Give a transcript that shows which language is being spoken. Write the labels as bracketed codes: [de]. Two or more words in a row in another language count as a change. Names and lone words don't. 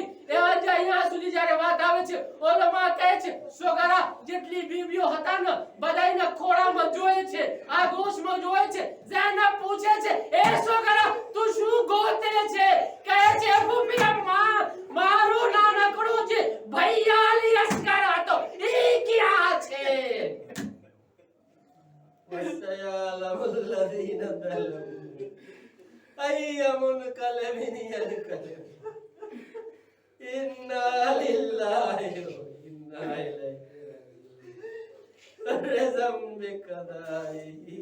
[gu] એવા જ અહીંયા સુધી જ્યારે વાત આવે છે ઓલમા કહે છે સોગરા જેટલી બીબીઓ હતા ને બધાયના ખોળામાં જોયે છે, આગોશમાં જોયે છે. ઝૈનબ પૂછે છે એ સોગરા તું શું ગોતે છે? કહે છે ફૂફિયા મારું નાનકડું છે ભૈયા અલી અસ્કર હતો ઈ ક્યાં છે? [ar] وسيعلم الذين ظلموا أي منقلب ينقلب إنا لله وإنا إليه راجعون بقضائه